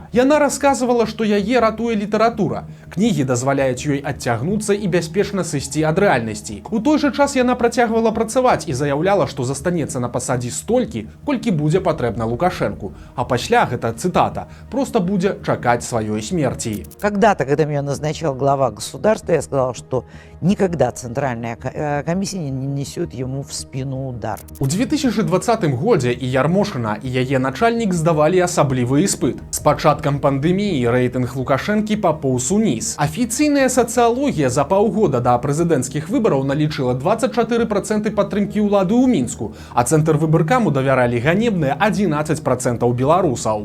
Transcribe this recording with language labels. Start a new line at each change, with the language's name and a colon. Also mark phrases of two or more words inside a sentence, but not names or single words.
Belarusian: Яна расказвала, што яе ратуе літаратура. Кнігі дазваляюць ёй адцягнуцца і бяспечна сысці ад рэальнасці. У той жа час яна працягвала працаваць і заяўляла, што застанецца на пасадзе столькі, колькі будзе патрэбна Лукашенку. А пасля, гэта цытата, просто будзе чакаць сваёй смерти.
Russian: Когда-то, когда меня назначал глава государства, я сказала, что никогда Центральная комиссия не несет ему в спину удар.
Belarusian: У 2020 годзе і Ярмошына, і яе начальнік здавалі асаблівы іспыт. З пачаткам пандэміі рэйтынг Лукашэнкі папоўз уніз. Афіцыйная сацыялогія за паўгода да прэзідэнцкіх выбараў налічыла 24% падтрымкі ўлады ў Мінску, а Цэнтр выбаркаму давяралі ганебныя 11% беларусаў.